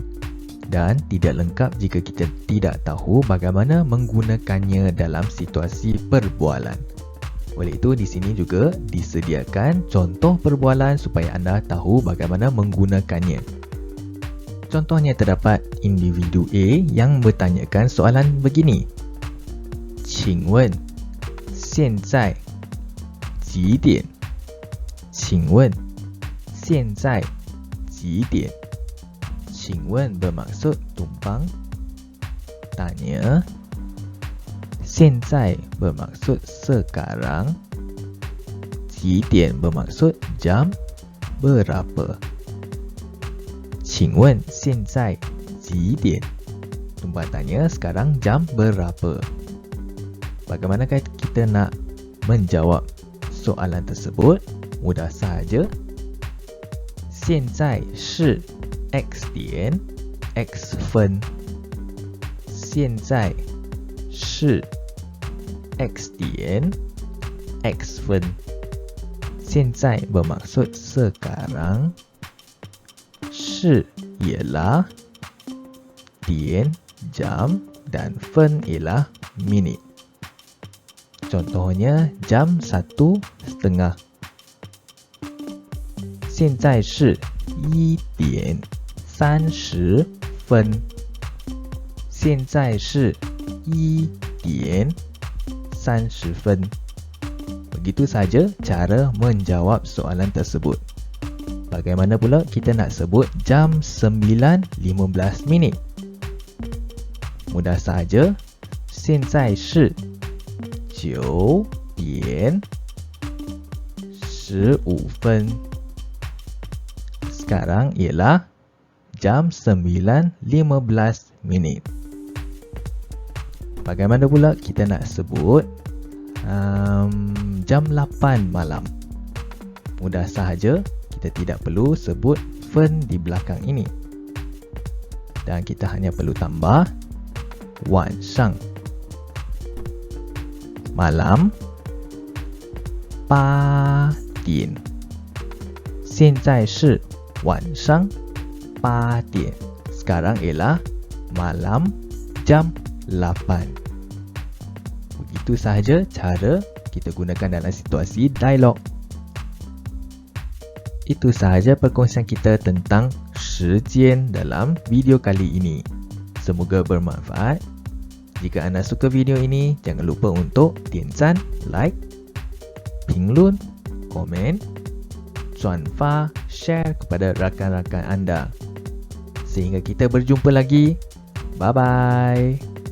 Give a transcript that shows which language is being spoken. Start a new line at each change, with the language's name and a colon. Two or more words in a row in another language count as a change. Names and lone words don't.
Malay: Dan tidak lengkap jika kita tidak tahu bagaimana menggunakannya dalam situasi perbualan. Oleh itu, di sini juga disediakan contoh perbualan supaya anda tahu bagaimana menggunakannya. Contohnya terdapat individu A yang bertanyakan soalan begini.
Chinese: 请问现在几点? 请问现在几点?
Malay: 请问 bermaksud tumpang, tanya. 现在 bermaksud sekarang.
Chinese: 几点
Malay: bermaksud jam berapa.
Chinese: 请问现在几点?
Malay: Tumpang tanya sekarang jam berapa. Bagaimanakah kita nak menjawab soalan tersebut? Mudah sahaja.
Chinese: 现在是 X 点 X 分. 现在是 X 点 X 分.
Malay: 现在 bermaksud sekarang. 是 ialah 点 jam dan 分 ialah minit. Contohnya jam 1:30.
Chinese: 现在是1:30分. 现在是1:30分.
Malay: Begitu saja cara menjawab soalan tersebut. Bagaimana pula kita nak sebut jam 9:15 minit? Mudah sahaja.
Chinese: 现在是9:15 分.
Malay: Sekarang ialah jam 9:15 minit. Bagaimana pula kita nak sebut jam 8 malam? Mudah sahaja. Kita tidak perlu sebut fen di belakang ini. Dan kita hanya perlu tambah 晚上 malam 8点.
Chinese: 现在是晚上8点.
Malay: Sekarang ialah malam jam 8. Begitu sahaja cara kita gunakan dalam situasi dialog. Itu sahaja perkongsian kita tentang 时间 dalam video kali ini. Semoga bermanfaat. Jika anda suka video ini, jangan lupa untuk 点赞, like, 评论, komen, 转发, share kepada rakan-rakan anda. Sehingga kita berjumpa lagi.
English: Bye-bye.